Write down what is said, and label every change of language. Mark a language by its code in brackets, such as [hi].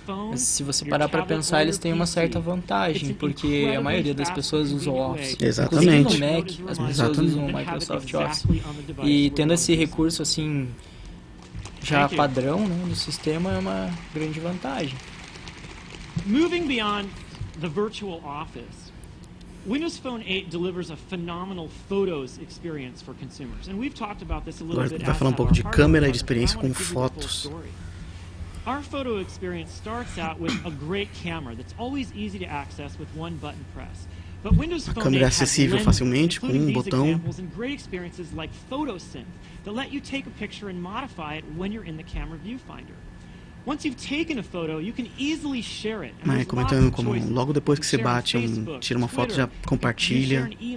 [pt] Mas se você parar para pensar, eles têm uma certa vantagem, porque a maioria das pessoas usa o Office. Exatamente. Inclusive no Mac, as pessoas usam o Microsoft Office. E tendo esse recurso assim já padrão, né, no sistema é uma grande vantagem. [en] Moving beyond the virtual office, Windows Phone 8 delivers a phenomenal photos experience for consumers, and we've talked about this a little bit. [pt] Agora vai falar um pouco de câmera e de experiência com fotos. [en] Our photo experience starts out with a great camera that's always easy to access with one button press. But Windows Phone 8 [pt] câmera é acessível facilmente com um botão. [en] And great experiences like PhotoSynth that let you take a picture and modify it when you're in the camera viewfinder. Once you've taken a photo, you can easily share it. [pt] Mas comentando como logo depois que você bate tira uma foto, já compartilha.